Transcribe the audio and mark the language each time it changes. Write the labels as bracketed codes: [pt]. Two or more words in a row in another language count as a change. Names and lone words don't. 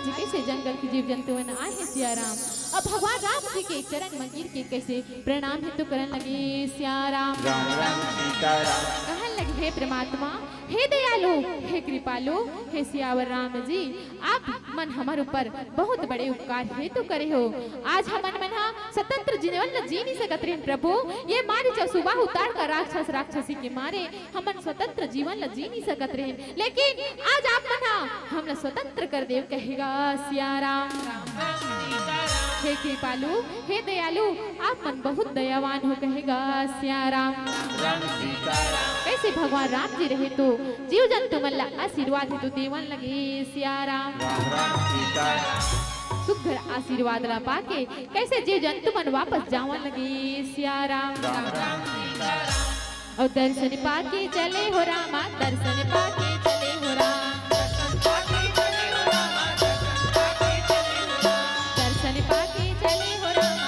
[hne] कैसे जंगल के जीव जंतु मन आए हैं सिया राम। अब भगवान राम जी के चरण में गिर के कैसे प्रणाम हेतु करन लगे सिया राम। राम राम सीताराम। कहन लगे हे परमात्मा, हे दयालु, हे कृपालु, हे सियावर राम जी, आप मन हमारे ऊपर बहुत बड़े उपकार हेतु करे हो। आज हमन मन स्वतंत्र जीवन जी नहीं सकत रहे प्रभु। ये मारे जो सुबह उतार कर राक्षस राक्षसी के मारे हमन स्वतंत्र जीवन जी नहीं सकत रहे, लेकिन आज आप मन हमला स्वतंत्र कर देव कहेगा सिया राम। हे कृपालु, हे दयालु, आप मन बहुत दयावान हो कहेगा सिया राम। राम सीताराम। कैसे भगवान राम जी रहे तो जीव जंतु मन ला आशीर्वाद हेतु देवन लगे सिया राम। राम राम सीताराम। सुघर आशीर्वाद ला पाके कैसे जीव जंतु मन वापस जावन लगे सिया राम। राम राम सीताराम। और दर्शन पाके चले हो रामा, दर्शन पाके चले हो राम। दर्शन पाके चले हो रामा, दर्शन पाके चले हो राम।